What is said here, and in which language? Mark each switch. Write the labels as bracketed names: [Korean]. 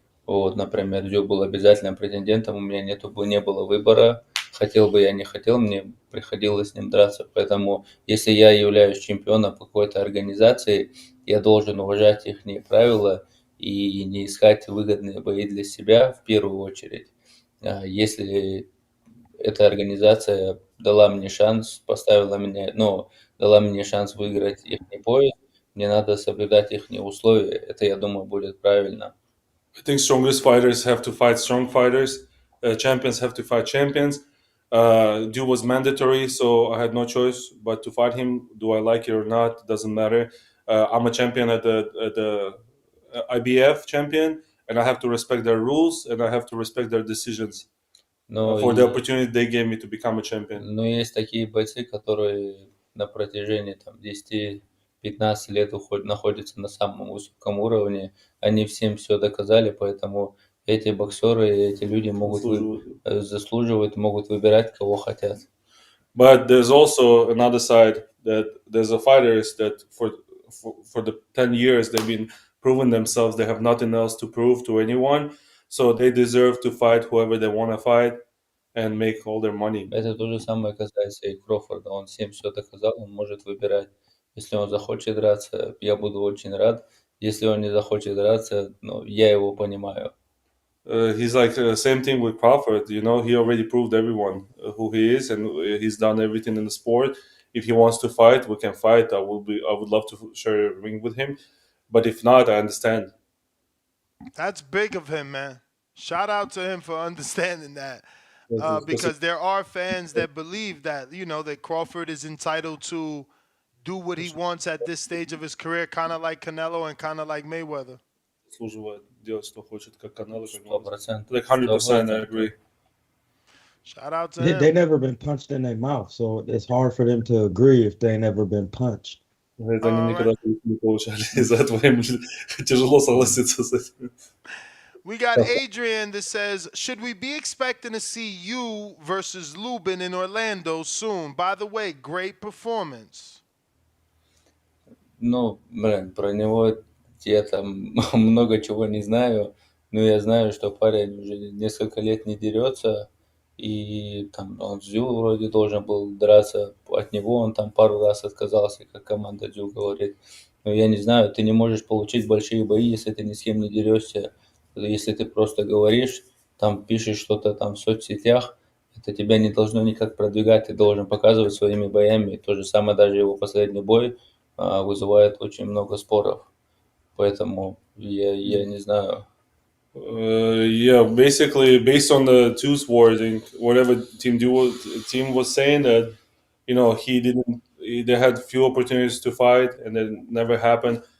[Russian] Вот, например, Тszyu был обязательным претендентом, у меня не было выбора, хотел бы я, не хотел, мне приходилось с ним драться, поэтому если я являюсь чемпионом какой-то организации, я должен уважать их правила и не искать выгодные бои для себя в первую очередь. Если эта организация дала мне шанс, дала мне шанс выиграть их пояс, мне надо соблюдать их условия. Это, я думаю, будет правильно. [English] I think strongest fighters have to fight strong fighters. Champions have to fight champions. Tszyu was mandatory, so I had no choice but to fight him. Do I like it or not? Doesn't matter. I'm a champion at the IBF champion, and I have to respect their rules and I have to respect their decisions [Russian] Но, [English] for the opportunity they gave me to become a champion. [Russian] но есть такие бойцы, которые на протяжении 10-15 лет находятся на самом высоком уровне. Они всем все доказали, поэтому эти боксеры, эти люди заслуживают, могут выбирать, кого хотят. [English] But there's also another side that there's a fighters that for the 10 years they've been proving themselves. They have nothing else to prove to anyone, so they deserve to fight whoever they want to fight and make all their money. [Russian] Это то же самое касается и Крофорда. Он всем все доказал, он может выбирать. Если он захочет драться, я буду очень рад. Если он не захочет драться, я его понимаю. [English] He's like same thing with Crawford. You know, he already proved everyone who he is, and he's done everything in the sport. If he wants to fight, we can fight. I would love to share a ring with him, but if not, I understand. That's big of him, man. Shout out to him for understanding that. Because there are fans that believe that, that Crawford is entitled to do what he wants at this stage of his career, kind of like Canelo and kind of like Mayweather. [Russian] Заслуживает делать, что хочет, как Canelo. 100%. [English] Like 100%, I agree. Shout out to They him. never been punched in their mouth, so it's hard for them to agree if they never been punched. [Russian] Говорит, они никогда не получали. Из-за этого им тяжело согласиться с этим. [English] We got Adrian that says, should we be expecting to see you versus Lubin in Orlando soon? By the way, great performance. [Russian] Про него я там много чего не знаю, но я знаю, что парень уже несколько лет не дерется, и там он с Tszyu вроде должен был драться, от него он там пару раз отказался, как команда Tszyu говорит. Но я не знаю, ты не можешь получить большие бои, если ты ни с кем не дерешься. Если ты просто говоришь, там пишешь что-то там в соцсетях, это тебя не должно никак продвигать, ты должен показывать своими боями. То же самое, даже его последний бой вызывает очень много споров. Поэтому я не знаю. [English] Yeah, basically based on the Tszyu wording, whatever team was saying that, they had few opportunities to fight and it never happened.